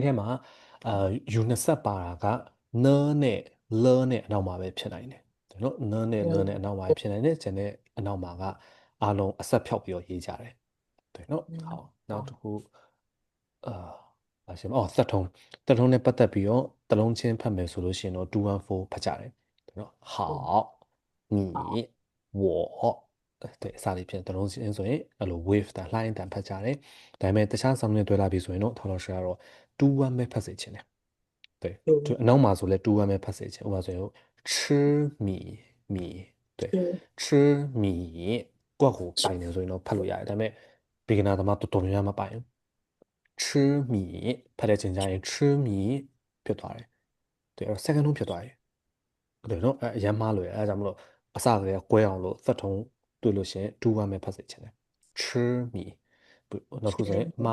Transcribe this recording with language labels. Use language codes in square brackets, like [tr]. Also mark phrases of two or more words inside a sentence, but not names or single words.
[my] ထဲမှာu 20ပါတာက n နဲ့ l နဲ့အနောက်မှာပဲဖြစ်နိုင်တယ်နော် n နဲ့ l နဲ့အနောက်မှာပဲဖြစ်နိုင်တယ်ကျန်တဲ့အနောက်မှာကအားလုံးအဆက်ဖြောက်ပြီးတော့ရေးကြတယ်对နော်好နောက်တစ်ခုဘာရှိမလဲသက်ထုံးနဲ့ပတ်သက်ပြီးတော့တလုံးချင်းဖတ်မယ်ဆိုလို့ရှိရင်တော့214ဖတ်ကြတယ်နော် [zh] 好你我对 [my] စသည်ဖြင့်တလုံးချင်းဆိုရင်အဲ့လို wave တန်လှိုင်းတန်ဖတ်ကြတယ်ဒါပေမဲ့တခြားဆောင်းနဲ့တွေ့လာပြီဆိုရင်တော့ထောက်လို့ရှိရတော့21ပဲဖတ်စေချင်တယ် [zh] 对，就 [my] နောက်မှာဆိုလဲတူရမယ်ဖတ်စေချင်ဥပမာဆိုရင် [zh] 吃米对吃米 [my] ကိုယ့်ကိုပိုင်နေဆိုရင်တော့ဖတ်လို့ရတယ်ဒါပေမဲ့ beginner သမားတော်တော်များများမပိုင်ဘူး吃米ဖတ်တဲ့ချိန်ကျရင်吃米ဖြစ်သွားတယ်对အဲ့တော့ second ထုံးဖြစ်သွားတယ်对နော်အရမ်းမှားလွယ်အဲ့ဒါကြောင့်မလို့အစကတည်းကကွဲအောင်လို့ third ထုံးတွေ့လို့ရှိရင်တူရမယ်ဖတ်စေချင်တယ်吃米နောက်တစ်ခုဆိုရင်